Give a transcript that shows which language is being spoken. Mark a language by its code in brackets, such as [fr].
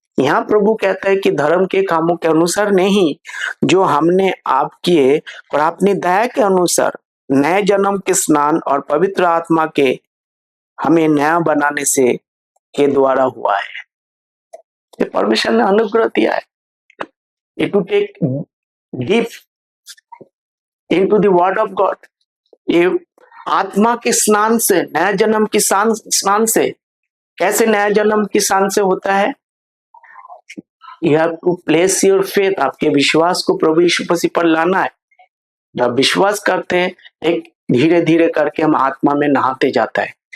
[hi] यहाँ प्रभु कहता है कि धर्म के कामों के अनुसार नहीं, जो हमने आप किए और अपनी दया के अनुसार नए जन्म के स्नान और पवित्र आत्मा के हमें नया बनाने से के द्वारा हुआ है। ये परमेश्वर ने अनुग्रह दिया है। [en] It to take deep into the word of God. [hi] ये आत्मा के स्नान से, नया जन्म की स्नान से, कैसे नया जन्म की स्नान से होता है? [en] You have to place your faith, [hi] आपके विश्वास को प्रभु यीशु मसीह पर लाना है। जब विश्वास करते हैं, एक धीरे धीरे करके हम आत्मा में नहाते जाता है।